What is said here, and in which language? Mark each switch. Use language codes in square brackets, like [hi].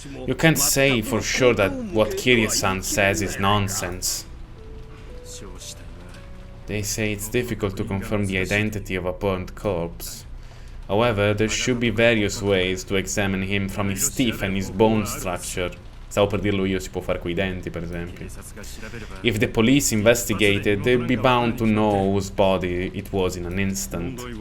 [en] You can't say for sure that what Kirie-san says is nonsense. They say it's difficult to confirm the identity of a burnt corpse. However, there should be various ways to examine him from his teeth and his bone structure. [it] Stavo per dirlo io, si può fare coi denti, per esempio. [en] If the police investigated, they'd be bound to know whose body it was in an instant.